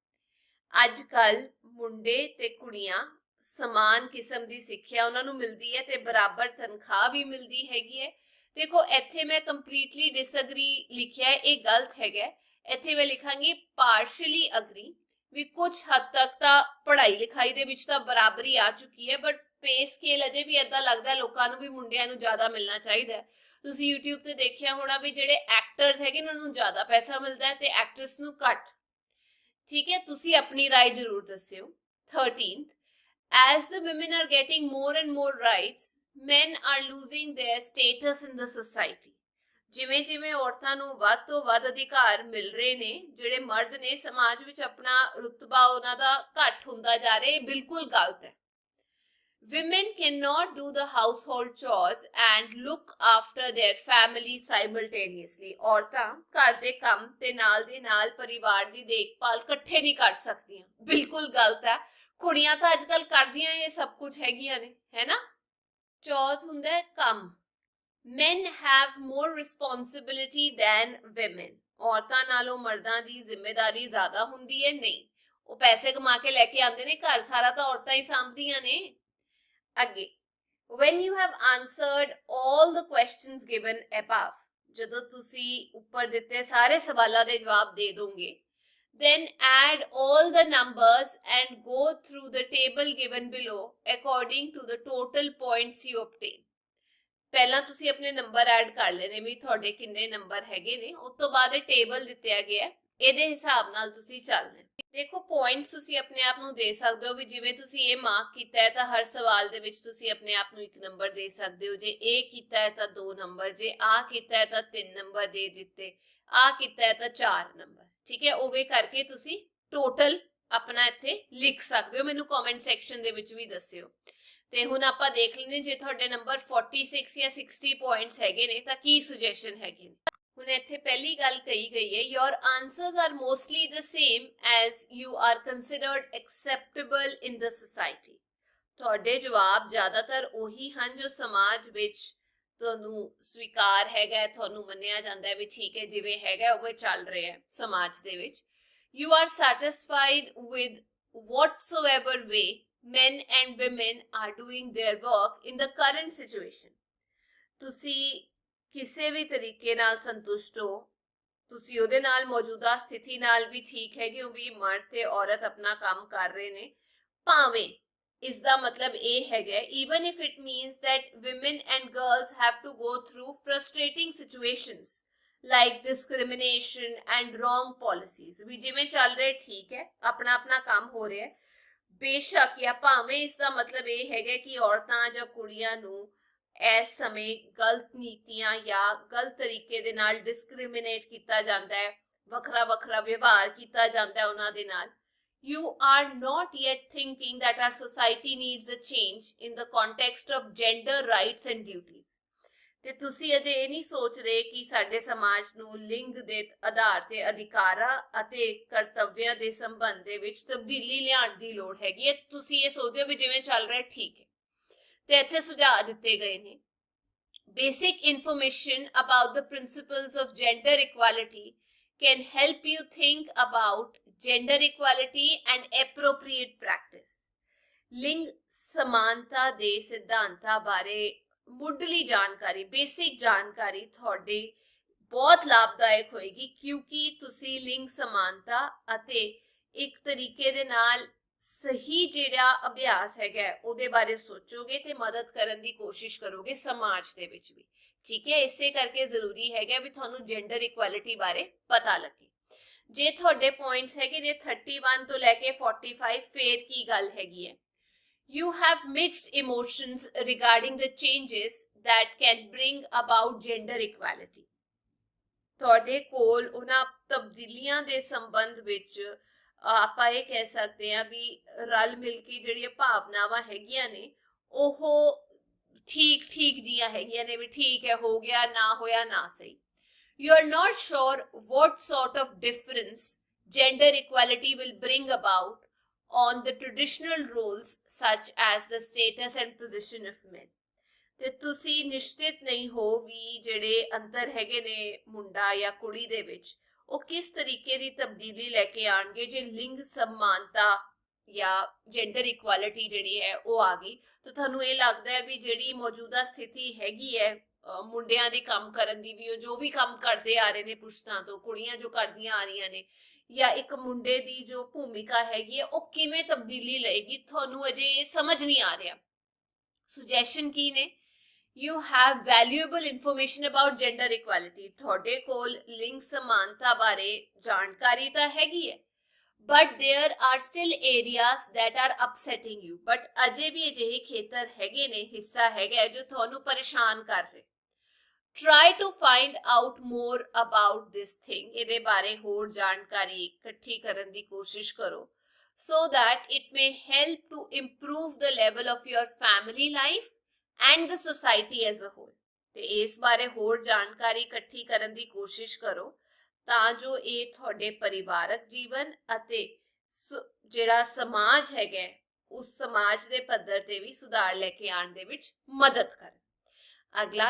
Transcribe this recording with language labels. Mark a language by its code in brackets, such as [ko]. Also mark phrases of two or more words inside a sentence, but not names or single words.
[pa] ਅੱਜ ਕੱਲ ਮੁੰਡੇ ਤੇ ਕੁੜੀਆਂ ਸਮਾਨ ਕਿਸਮ ਦੀ ਸਿੱਖਿਆ ਉਹਨਾਂ ਨੂੰ ਮਿਲਦੀ ਹੈ ਤੇ ਬਰਾਬਰ ਤਨਖਾਹ ਵੀ ਮਿਲਦੀ ਹੈਗੀ ਹੈ। ਦੇਖੋ, ਇੱਥੇ ਮੈਂ [en] completely disagree [pa] ਲਿਖਿਆ ਹੈ, ਇਹ ਗਲਤ ਹੈਗਾ। ਇੱਥੇ ਮੈਂ ਲਿਖਾਂਗੀ [en] partially agree. [pa] ਵੀ ਕੁਝ ਹੱਦ ਤੱਕ ਤਾਂ ਪੜ੍ਹਾਈ ਲਿਖਾਈ ਦੇ ਵਿੱਚ ਤਾਂ ਬਰਾਬਰੀ ਆ ਚੁੱਕੀ ਹੈ, [en] but pay scale [pa] ਅਜੇ ਵੀ ਏਦਾਂ ਲੱਗਦਾ ਲੋਕਾਂ ਨੂੰ ਵੀ ਮੁੰਡਿਆਂ ਨੂੰ ਜ਼ਿਆਦਾ ਮਿਲਣਾ ਚਾਹੀਦਾ ਹੈ। ਤੁਸੀਂ YouTube ਤੇ ਦੇਖਿਆ ਹੋਣਾ ਵੀ ਜਿਹੜੇ ਐਕਟਰਸ ਹੈਗੇ ਉਹਨਾਂ ਨੂੰ ਜ਼ਿਆਦਾ ਪੈਸਾ ਮਿਲਦਾ ਹੈ ਤੇ ਐਕਟਰਸ ਨੂੰ ਘੱਟ। ਠੀਕ ਹੈ, ਤੁਸੀਂ ਆਪਣੀ ਰਾਏ ਜ਼ਰੂਰ ਦੱਸਿਓ। [en] 13th, as the women are getting more and more rights men are losing their status in the society। [pa] ਜਿਵੇਂ ਜਿਵੇਂ ਔਰਤਾਂ ਨੂੰ ਵੱਧ ਤੋਂ ਵੱਧ ਅਧਿਕਾਰ ਮਿਲ ਰਹੇ ਨੇ, ਜਿਹੜੇ ਮਰਦ ਨੇ ਸਮਾਜ ਵਿੱਚ ਆਪਣਾ ਰੁਤਬਾ ਉਹਨਾਂ ਦਾ ਘੱਟ ਹੁੰਦਾ ਜਾ ਰਿਹਾ। ਇਹ ਬਿਲਕੁਲ ਗਲਤ ਹੈ। [en] women cannot do the household chores and look after their family simultaneously। [pa] ਔਰਤਾਂ ਘਰ ਦੇ ਕੰਮ ਤੇ ਨਾਲ ਦੇ ਨਾਲ ਪਰਿਵਾਰ ਦੀ ਦੇਖਭਾਲ ਇਕੱਠੇ ਨਹੀਂ ਕਰ ਸਕਦੀਆਂ। ਬਿਲਕੁਲ ਗਲਤ ਹੈ। ਕੁੜੀਆਂ ਤਾਂ ਅੱਜ ਕੱਲ ਕਰਦੀਆਂ ਇਹ ਸਭ ਕੁਝ ਹੈਗੀਆਂ ਨੇ, ਹੈ ਨਾ। ਚੌਥ ਹੁੰਦਾ ਹੈ ਕੰਮ। [en] men have more responsibility than women। [pa] ਔਰਤਾਂ ਨਾਲੋਂ ਮਰਦਾਂ ਦੀ ਜ਼ਿੰਮੇਵਾਰੀ ਜ਼ਿਆਦਾ ਹੁੰਦੀ ਹੈ। ਨਹੀਂ, ਉਹ ਪੈਸੇ ਕਮਾ ਕੇ ਲੈ ਕੇ ਆਉਂਦੇ ਨੇ ਘਰ, ਸਾਰਾ ਤਾਂ ਔਰਤਾਂ ਹੀ ਸਾਂਭਦੀਆਂ ਨੇ। ਅੱਗੇ, [en] when you have answered all the questions given above, [pa] ਜਦੋਂ ਤੁਸੀਂ ਉੱਪਰ ਦਿੱਤੇ ਸਾਰੇ ਸਵਾਲਾਂ ਦੇ ਜਵਾਬ ਦੇ ਦੋਗੇ, [en] then add all the numbers and go through the table given below according to the total points you obtain। [pa] ਪਹਿਲਾਂ ਤੁਸੀਂ ਆਪਣੇ ਨੰਬਰ ਐਡ ਕਰ ਲੈਣੇ ਵੀ ਤੁਹਾਡੇ ਕਿੰਨੇ ਨੰਬਰ ਹੈਗੇ ਨੇ, ਉਸ ਤੋਂ ਬਾਅਦ ਇਹ ਟੇਬਲ ਦਿੱਤਾ ਗਿਆ, ਇਹਦੇ ਹਿਸਾਬ ਨਾਲ ਤੁਸੀਂ ਚੱਲਣਾ। ਦੇਖੋ, ਪੁਆਇੰਟਸ ਤੁਸੀਂ ਆਪਣੇ ਆਪ ਨੂੰ ਦੇ ਸਕਦੇ ਹੋ ਵੀ ਜਿਵੇਂ ਤੁਸੀਂ ਇਹ ਮਾਰਕ ਕੀਤਾ ਹੈ ਤਾਂ ਹਰ ਸਵਾਲ ਦੇ ਵਿੱਚ ਤੁਸੀਂ ਆਪਣੇ ਆਪ ਨੂੰ 1 ਨੰਬਰ ਦੇ ਸਕਦੇ ਹੋ। ਜੇ ਇਹ ਕੀਤਾ ਹੈ ਤਾਂ 2 ਨੰਬਰ, ਜੇ ਆ ਕੀਤਾ ਹੈ ਤਾਂ 3 ਨੰਬਰ ਦੇ ਦਿੱਤੇ, ਆ ਕੀਤਾ ਹੈ ਤਾਂ 4 ਨੰਬਰ। ਠੀਕ ਹੈ, ਉਵੇਂ ਕਰਕੇ ਤੁਸੀਂ ਟੋਟਲ ਆਪਣਾ ਇੱਥੇ ਲਿਖ ਸਕਦੇ ਹੋ। ਮੈਨੂੰ [en] comment section [pa] ਦੇ ਵਿੱਚ ਵੀ ਦੱਸਿਓ। ਤੇ ਹੁਣ ਆਪਾਂ ਦੇਖ ਲੈਂਦੇ ਜੇ ਤੁਹਾਡੇ ਨੰਬਰ 46 ਜਾਂ 60 ਪੁਆਇੰਟਸ ਹੈਗੇ ਨੇ ਤਾਂ ਕੀ ਸੁਜੈਸ਼ਨ ਹੈਗੇ ਨੇ। ਹੁਣ ਇੱਥੇ ਪਹਿਲੀ ਗੱਲ ਕਹੀ ਗਈ ਹੈ, [en] your answers are mostly the same as you are considered acceptable in the society। [pa] ਤੁਹਾਡੇ ਜਵਾਬ ਜ਼ਿਆਦਾਤਰ ਉਹੀ ਹਨ ਜੋ ਸਮਾਜ ਵਿੱਚ ਤੁਹਾਨੂੰ ਸਵੀਕਾਰ ਹੈਗਾ, ਤੁਹਾਨੂੰ ਮੰਨਿਆ ਜਾਂਦਾ ਹੈ ਵੀ ਠੀਕ ਹੈ ਜਿਵੇਂ ਹੈਗਾ ਉਵੇਂ ਚੱਲ ਰਿਹਾ ਸਮਾਜ ਦੇ ਵਿੱਚ। [en] you are satisfied with whatsoever way men and women are doing their work in the current situation। [pa] ਤੁਸੀਂ ਕਿਸੇ ਵੀ ਤਰੀਕੇ ਨਾਲ ਸੰਤੁਸ਼ਟ ਹੋ, ਤੁਸੀਂ ਉਹਦੇ ਨਾਲ ਮੌਜੂਦਾ ਸਥਿਤੀ ਨਾਲ ਵੀ ਠੀਕ ਹੈਗੇ ਹੋ ਵੀ ਮਰਦ ਤੇ ਔਰਤ ਆਪਣਾ ਕੰਮ ਕਰ ਰਹੇ ਨੇ, ਭਾਵੇਂ ਇਸਦਾ ਮਤਲਬ ਇਹ ਹੈਗਾ [en] even if it means that women and girls have to go through frustrating situations like discrimination and wrong policies [pa] ਵੀ ਜਿਵੇਂ ਚੱਲ ਰਿਹਾ ਠੀਕ ਹੈ ਆਪਣਾ ਆਪਣਾ ਕੰਮ ਹੋ ਰਿਹਾ ਹੈ ਬੇਸ਼ੱਕ ਜਾਂ ਭਾਵੇਂ ਇਸ ਦਾ ਮਤਲਬ ਇਹ ਹੈਗਾ ਕਿ ਔਰਤਾਂ ਜਾਂ ਕੁੜੀਆਂ ਨੂੰ ਇਸ ਸਮੇਂ ਗਲਤ ਨੀਤੀਆਂ ਜਾਂ ਗਲਤ ਤਰੀਕੇ ਦੇ ਨਾਲ ਡਿਸਕ੍ਰਿਮੀਨੇਟ ਕੀਤਾ ਜਾਂਦਾ ਹੈ ਵੱਖਰਾ ਵੱਖਰਾ ਵਿਵਹਾਰ ਕੀਤਾ ਜਾਂਦਾ ਹੈ ਉਹਨਾਂ ਦੇ ਨਾਲ [en] you are not yet thinking that our society needs a change in the context of gender rights and duties [pa] ਤੇ ਤੁਸੀਂ ਅਜੇ ਇਹ ਨਹੀਂ ਸੋਚ ਰਹੇ ਕਿ ਸਾਡੇ ਸਮਾਜ ਨੂੰ ਲਿੰਗ ਦੇ ਆਧਾਰ ਤੇ ਅਧਿਕਾਰਾਂ ਅਤੇ ਕਰਤੱਵਿਆਂ ਦੇ ਸੰਬੰਧ ਦੇ ਵਿੱਚ ਤਬਦੀਲੀ ਲਿਆਉਣ ਦੀ ਲੋੜ ਹੈਗੀ ਹੈ ਤੁਸੀਂ ਇਹ ਸੋਚਦੇ ਹੋ ਵੀ ਜਿਵੇਂ ਚੱਲ ਰਿਹਾ ਠੀਕ ਹੈ ਤੇ ਇੱਥੇ ਸੁਝਾਅ ਦਿੱਤੇ ਗਏ ਨੇ [en] basic information about the principles of gender equality can help you think about gender equality and appropriate practice [pa] ਲਿੰਗ ਸਮਾਨਤਾ ਦੇ ਸਿਧਾਂਤਾਂ ਬਾਰੇ ਮੁੱਢਲੀ ਜਾਣਕਾਰੀ ਬੇਸਿਕ ਜਾਣਕਾਰੀ ਤੁਹਾਡੇ ਬਹੁਤ ਲਾਭਦਾਇਕ ਹੋਏਗੀ ਕਿਉਂਕਿ ਤੁਸੀਂ ਲਿੰਗ ਸਮਾਨਤਾ ਅਤੇ ਇੱਕ ਤਰੀਕੇ ਦੇ ਨਾਲ ਸਹੀ ਜਿਹੜਾ ਅਭਿਆਸ ਹੈਗਾ ਉਹਦੇ ਬਾਰੇ ਸੋਚੋਗੇ ਤੇ ਮਦਦ ਕਰਨ ਦੀ ਕੋਸ਼ਿਸ਼ ਕਰੋਗੇ ਸਮਾਜ ਦੇ ਵਿੱਚ ਵੀ ਠੀਕ ਹੈ ਇਸੇ ਕਰਕੇ ਜ਼ਰੂਰੀ ਹੈਗਾ ਵੀ ਤੁਹਾਨੂੰ [en] gender equality [pa] ਬਾਰੇ ਪਤਾ ਲੱਗੇ ਜੇ ਤੁਹਾਡੇ ਪੁਆਇੰਟਸ ਹੈਗੇ ਨੇ 31 ਤੋਂ ਲੈ ਕੇ 45 ਫੇਰ ਕੀ ਗੱਲ ਹੈਗੀ ਹੈ [en] you have mixed emotions regarding the changes that can bring about gender equality [pa] ਤੁਹਾਡੇ ਕੋਲ ਉਹਨਾਂ ਤਬਦੀਲੀਆਂ ਦੇ ਸੰਬੰਧ ਵਿੱਚ ਆਪਾਂ ਇਹ ਕਹਿ ਸਕਦੇ ਹਾਂ ਵੀ ਰਲ ਮਿਲ ਕੇ ਜਿਹੜੀਆਂ ਭਾਵਨਾਵਾਂ ਹੈਗੀਆਂ ਨੇ ਉਹ ਠੀਕ ਠੀਕ ਜੀਆਂ ਹੈਗੀਆਂ ਨੇ ਵੀ ਠੀਕ ਹੈ ਹੋ ਗਿਆ ਨਾ ਹੋਇਆ ਨਾ ਸਹੀ [en] you are not sure what sort of difference gender equality will bring about on the traditional roles such as the status and position of men [pa] ਤੇ ਤੁਸੀਂ ਨਿਸ਼ਚਿਤ ਨਹੀਂ ਹੋ ਵੀ ਜਿਹੜੇ ਅੰਤਰ ਹੈਗੇ ਨੇ ਮੁੰਡਾ ਜਾਂ ਕੁੜੀ ਦੇ ਵਿੱਚ ਉਹ ਕਿਸ ਤਰੀਕੇ ਦੀ ਤਬਦੀਲੀ ਲੈ ਕੇ ਆਣਗੇ ਜੇ ਲਿੰਗ ਸਮਾਨਤਾ ਜਾਂ [en] gender equality [pa] ਜਿਹੜੀ ਹੈ ਉਹ ਆ ਗਈ ਤਾਂ ਤੁਹਾਨੂੰ ਇਹ ਲੱਗਦਾ ਹੈ ਵੀ ਜਿਹੜੀ ਮੌਜੂਦਾ ਸਥਿਤੀ ਹੈਗੀ ਹੈ ਮੁੰਡਿਆਂ ਦੇ ਕੰਮ ਕਰਨ ਦੀ ਵੀ ਉਹ ਜੋ ਵੀ ਕੰਮ ਕਰਦੇ ਆ ਰਹੇ ਨੇ ਪੁਸ਼ਤਾਂ ਤੋਂ ਕੁੜੀਆਂ ਜੋ ਕਰਦੀਆਂ ਆ ਰਹੀਆਂ ਨੇ ਜਾਂ ਇੱਕ ਮੁੰਡੇ ਦੀ ਜੋ ਭੂਮਿਕਾ ਹੈਗੀ ਹੈ ਉਹ ਕਿਵੇਂ ਤਬਦੀਲੀ ਲਏਗੀ ਤੁਹਾਨੂੰ ਅਜੇ ਇਹ ਸਮਝ ਨਹੀਂ ਆ ਰਿਹਾ ਸੁਜੈਸ਼ਨ ਕੀ ਨੇ [en] you have valuable information about gender equality [pa] ਤੁਹਾਡੇ ਕੋਲ ਲਿੰਗ ਸਮਾਨਤਾ ਬਾਰੇ ਜਾਣਕਾਰੀ ਤਾਂ ਹੈਗੀ ਹੈ [en] but there are still areas that are upsetting you but [pa] ਅਜੇ ਵੀ ਅਜਿਹੇ ਖੇਤਰ ਹੈਗੇ ਨੇ ਹਿੱਸਾ ਹੈਗਾ ਜੋ ਤੁਹਾਨੂੰ ਪਰੇਸ਼ਾਨ ਕਰ ਰਹੇ [en] try to find out more about this thing [pa] ਇਹਦੇ ਬਾਰੇ ਹੋਰ ਜਾਣਕਾਰੀ ਇਕੱਠੀ ਕਰਨ ਦੀ ਕੋਸ਼ਿਸ਼ ਕਰੋ [en] so that it may help to improve the level of your family life and the society as a whole [pa] ਤੇ ਇਸ ਬਾਰੇ ਹੋਰ ਜਾਣਕਾਰੀ ਇਕੱਠੀ ਕਰਨ ਦੀ ਕੋਸ਼ਿਸ਼ ਕਰੋ ਤਾਂ ਜੋ ਇਹ ਤੁਹਾਡੇ ਪਰਿਵਾਰਕ ਜੀਵਨ ਅਤੇ ਜਿਹੜਾ ਸਮਾਜ ਹੈਗਾ ਉਸ ਸਮਾਜ ਦੇ ਪੱਧਰ ਤੇ ਵੀ ਸੁਧਾਰ ਲੈ ਕੇ ਆਉਣ ਦੇ ਵਿੱਚ ਮਦਦ ਕਰੇ ਅਗਲਾ